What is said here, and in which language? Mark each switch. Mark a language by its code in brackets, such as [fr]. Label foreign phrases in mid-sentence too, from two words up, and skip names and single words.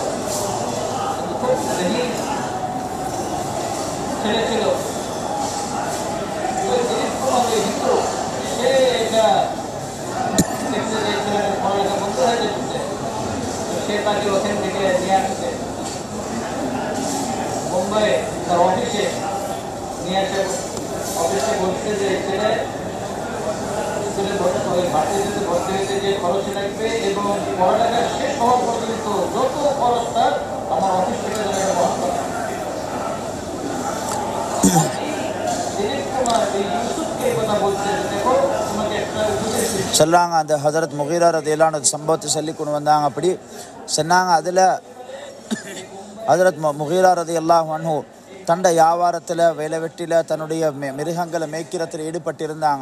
[bn] খুব ছেলে ছিল হিন্দু, সে এটা দেখতে যে ছেলেটার পড়ালেখা বন্ধ হয়ে যেতেছে, সে তাকে ওখান থেকে নিয়ে আসছে মুম্বাই তার অফিসে নিয়ে আসে। অফিসে বলছে যে ছেলে ভার্সিটিতে ভর্তি হইতে যে খরচ লাগবে এবং পড়ালেখা শেষ হওয়া পর্যন্ত যত খরচ তার আমার অফিস থেকে বহন করা। [ta] சொல்கிறாங்க அந்த ஹஜரத் முகீரா [ar] رضي الله عنه [ta] சம்பவத்தை சொல்லி கொண்டு வந்தாங்க. அப்படி சொன்னாங்க, அதில் ஹஜரத் முகீரா [ar] رضي الله عنه [ta] தண்டை வியாபாரத்தில் வேலை வெட்டியில் தன்னுடைய மிருகங்களை மேய்க்கிறத்தில் ஈடுபட்டிருந்தாங்க.